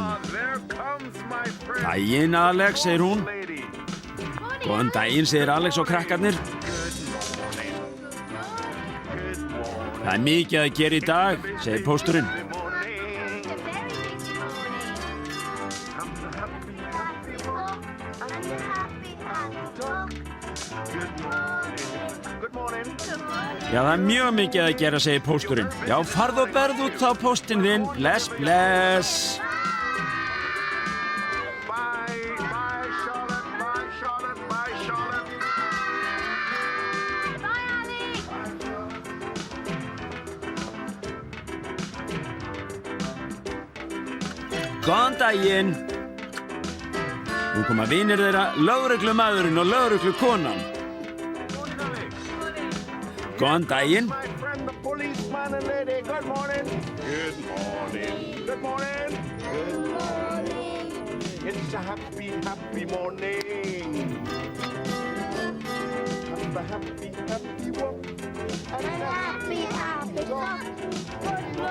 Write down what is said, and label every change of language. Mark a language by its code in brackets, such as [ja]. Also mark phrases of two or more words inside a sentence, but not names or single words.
[en] There comes my friend. [is] Daginn, Alex, segir hún. [en] Lady. [is] Góðan daginn, segir Alex og krakkarnir. Það er mikið að gera í dag, segir pósturinn. Já, það er mjög mikið að gera, segir pósturinn. Já, farð og berð út þá póstinn þinn. Bless, bless. [en] Bye, bye, Charlotte. Bye, Charlotte. Bye, Charlotte. [is] Góðan daginn. Nú koma vinir þeirra, lögreglumaðurinn og lögreglukonan. Góðan daginn. [en] My friend, the policeman and lady. Good morning. Good morning. Good morning. Good morning. It's a happy, happy morning. Have a happy, happy walk. And a happy, happy talk.